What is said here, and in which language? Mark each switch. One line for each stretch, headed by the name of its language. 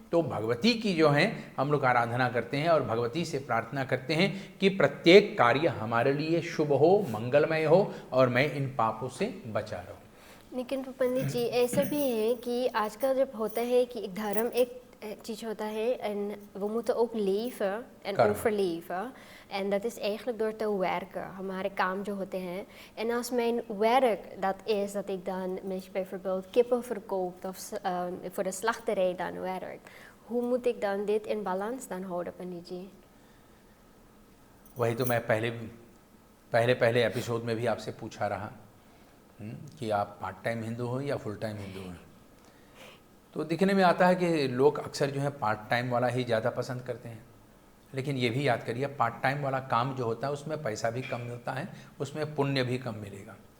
Hindi: तो भगवती की जो है हम लोग आराधना करते हैं और भगवती से प्रार्थना करते हैं कि प्रत्येक कार्य हमारे लिए शुभ हो, मंगलमय हो और मैं इन पापों से बचा रहूं। लेकिन पंडित जी ऐसा भी है कि आजकल जब होता है कि एक धर्म एक चीज़ होता है
Dutch: en we moeten ook leven en overleven. En dat is eigenlijk door te werken.
Hindi: हमारे काम जो होते हैं.
Dutch: En als mijn werk dat is dat ik dan bijvoorbeeld kippen verkoopt of voor de slachterij dan werkt. Hoe moet ik dan dit in balans dan houden, पंडित जी?
Hindi: वही तो मैं पहले episode में भी आपसे पूछा रहा कि आप पार्ट टाइम हिंदू हो या फुल टाइम हिंदू हो। तो दिखने में आता है कि लोग अक्सर जो है पार्ट टाइम वाला ही ज़्यादा पसंद करते हैं, लेकिन ये भी याद करिए पार्ट टाइम वाला काम जो होता है उसमें पैसा भी कम मिलता है, उसमें पुण्य भी कम मिलेगा।